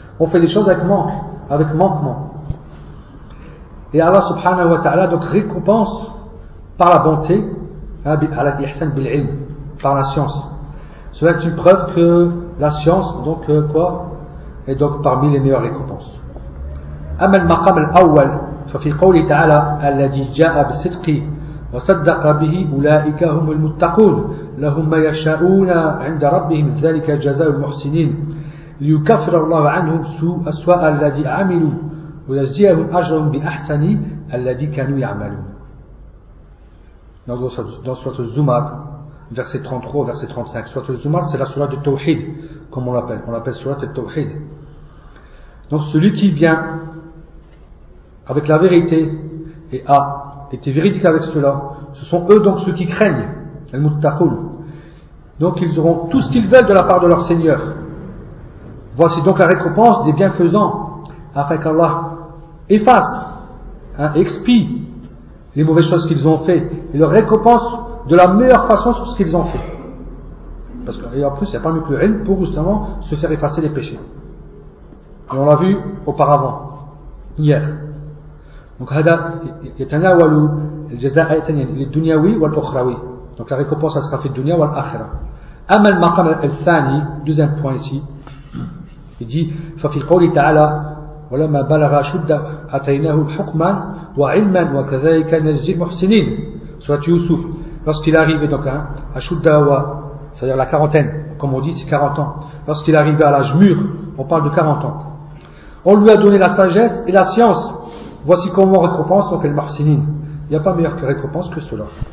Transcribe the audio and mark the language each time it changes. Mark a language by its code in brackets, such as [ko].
[fr] On fait des choses avec manquement. Et Allah subhanahu wa ta'ala donc récompense par la bonté, par la science. Cela est une preuve que la science, donc quoi, est donc parmi les meilleures récompenses. [ar] Amma al-maqam al-awwal, fa fi qawli ta'ala alladhi ja'a bi-sidqi وصدق به أولئك هم المتقون لهم ما يشاءون عند ربهم ذلك جزاء المحسنين ليكفر الله عنهم سوء أسوء الذي عملوا ويجزيهم أجرهم بأحسن الذي كانوا يعملون. [fr] Dans sourate Zumar, verset 33, verset 35. Sourate Zumar, c'est la sourate du Tawhid, comme on l'appelle. On l'appelle sourate du Tawhid. Donc celui qui vient avec la vérité et a été véridique avec cela, ce sont eux donc ceux qui craignent, al-muttaqul. Donc ils auront tout ce qu'ils veulent de la part de leur Seigneur. Voici donc la récompense des bienfaisants, afin qu'Allah efface, expie les mauvaises choses qu'ils ont fait, et leur récompense de la meilleure façon sur ce qu'ils ont fait. Parce que, et en plus, il n'y a pas mieux que le haine pour justement se faire effacer les péchés. Et on l'a vu auparavant, hier. [ar] Donc, هذا يتناول الجزاءين الدنيوي والاخروي. [fr] Donc, la récompense sera faite [ar] dunya wal akhira. أما المقام الثاني, [fr] deuxième point ici, il dit, [ar] ففي قول تعالى, ولما بلغ شده أتيناه حكما وعلما وكذلك نجزي المحسنين. [fr] Soit Youssouf, lorsqu'il arrive donc, à Shudda, c'est-à-dire la quarantaine, comme on dit, c'est 40 ans. Lorsqu'il arrive à l'âge mûr, on parle de 40 ans. On lui a donné la sagesse et la science. Voici comment on récompense donc les marsinines. Il n'y a pas meilleur que récompense que cela.